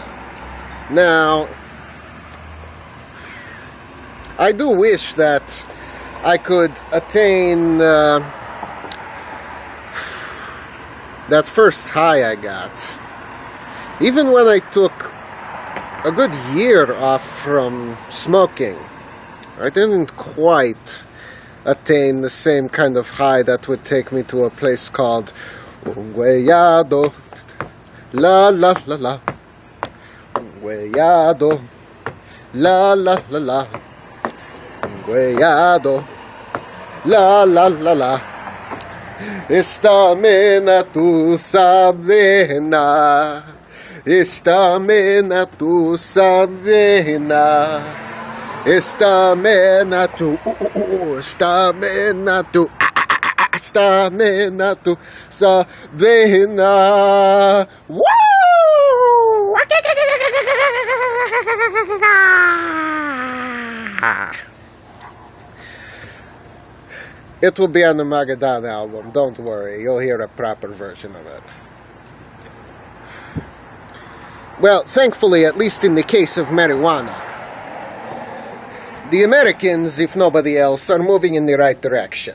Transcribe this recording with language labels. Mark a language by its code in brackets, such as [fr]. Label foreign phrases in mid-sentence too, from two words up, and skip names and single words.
[en] Now, I do wish that I could attain that first high I got. Even when I took a good year off from smoking, I didn't quite attain the same kind of high that would take me to a place called Guayado. La la la la. Guayado. La la la la. Guayado. La la la la. Esta mena tu sabena. Esta mena tu sabena. Esta mena tu esta mena tu esta mena tu sabena. Woo! It will be on the Magadan album, don't worry, you'll hear a proper version of it. Well, thankfully, at least in the case of marijuana, the Americans, if nobody else, are moving in the right direction.